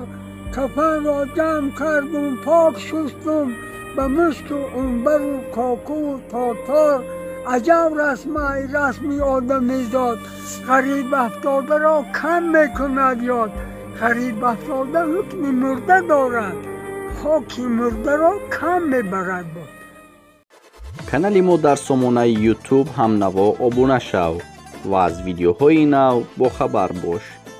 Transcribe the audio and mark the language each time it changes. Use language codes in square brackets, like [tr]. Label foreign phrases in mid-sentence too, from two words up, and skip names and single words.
[fa] کفن را جمع کردم پاک شستم، به مشک و عنبر و کاکو و تاتار. عجب رسمی آدمی زاد، غریب افتاده را کم میکند یاد. غریب افتاده حکم مرده دارد، خاک مرده را کم میبرد باد. [tg] канали мо дар сомонаи YouTube ҳамнаво обуна шав ва аз видеоҳои нав бохабар бош.